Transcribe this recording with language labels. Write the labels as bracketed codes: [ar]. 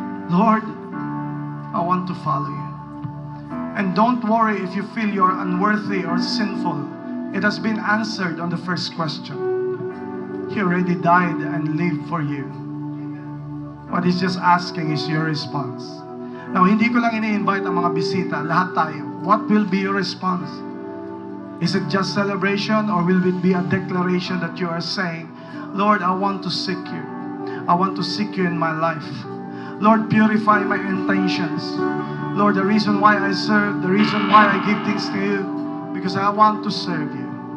[en] Lord, I want to follow you. And don't worry if you feel you're unworthy or sinful. It has been answered on the first question. He already died and lived for you. What He's just asking is your response. [tl] Now, hindi ko lang ini-invite ang mga bisita, lahat tayo. [en] What will be your response? Is it just celebration or will it be a declaration that you are saying, Lord, I want to seek you. I want to seek you in my life. Lord, purify my intentions. Lord, the reason why I serve, the reason why I give things to you, because I want to serve you.